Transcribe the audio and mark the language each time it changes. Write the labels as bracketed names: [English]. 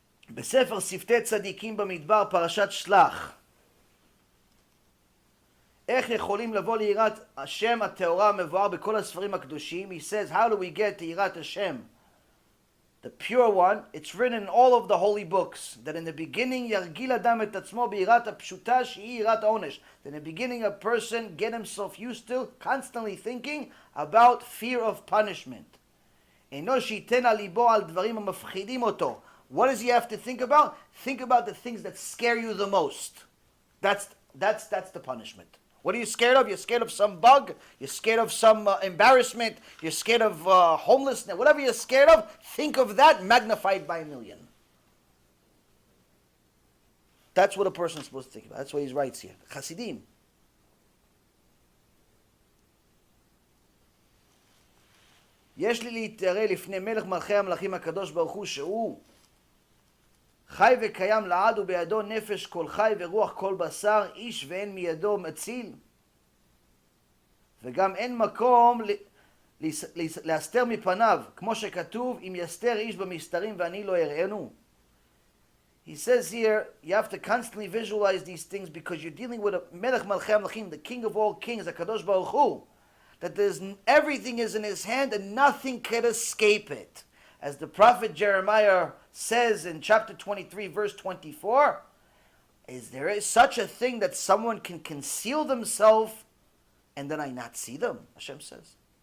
[Hebrew] בספר שפתי צדיקים במדבר, פרשת שלח. איך יכולים לבוא ליראת השם הטהורה המבואר בכל הספרים הקדושים? [English] He says, how do we get to יראת השם? The pure one, it's written in all of the holy books, that in the beginning [Hebrew] ירגיל אדם את עצמו ביראת הפשוטה שהיא יראת העונש. [English] In the beginning a person get himself used to constantly thinking about fear of punishment. [Hebrew] אינו שייתן על ליבו על דברים המפחידים אותו. [English] What does he have to think about? Think about the things that scare you the most. That's the punishment. What are you scared of? You're scared of some bug. You're scared of some embarrassment. You're scared of homelessness. Whatever you're scared of, think of that magnified by 1,000,000. That's what a person is supposed to think about. That's what he writes here. Chasidim. [Hebrew] יש לי להתערה לפני מלך מלכי המלכים הקדוש ברוך הוא שהוא חי וקיים לעד ובידו נפש כל חי ורוח כל בשר, איש ואין מידו מציל. וגם אין מקום להסתר מפניו, כמו שכתוב, אם יסתר איש במסתרים ואני לא אראנו. [English] He says here, you have to constantly visualize these things because you're dealing with a melech malchei hamlachim, the king of all kings, the Kadosh Baruch Hu, that everything is in his hand and nothing can escape it. As the prophet Jeremiah says in chapter 23, verse 24, is there such a thing that someone can conceal themselves and then I not see them? Hashem says.